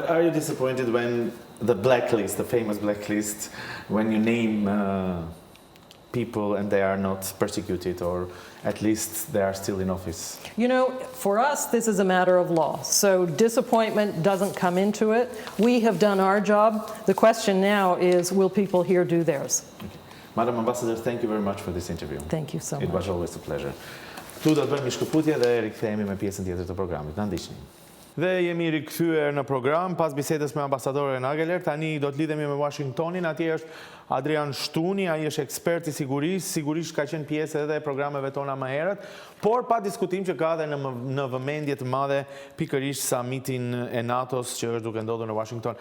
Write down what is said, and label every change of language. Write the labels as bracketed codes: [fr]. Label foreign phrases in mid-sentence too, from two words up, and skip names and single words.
[en] But are you disappointed when the blacklist, the famous blacklist, when you name people and they are not persecuted, or at least they are still in office? You know, for us, this is a matter of law, so disappointment doesn't come into it. We have done our job. The question now is, will people here do theirs? Okay. Madam Ambassador, thank you very much for this interview. Thank you so much. It was always a pleasure. [sq] Tu do të bëjmë një shkëputje dhe rikthehemi me pjesën tjetër të programit. Na ndiqni. Dhe jemi rikthyer në program pas bisedës me ambasadoren Aggeler. Tani do të lidhemi me Washingtonin. Atje është Adrian Shtuni, ai është ekspert i sigurisë. Sigurisht ka qenë pjesë edhe e programeve tona më herët, por pa diskutim që ka edhe në vëmendje të madhe pikërisht samitin e NATO-s që është duke ndodhur në Washington.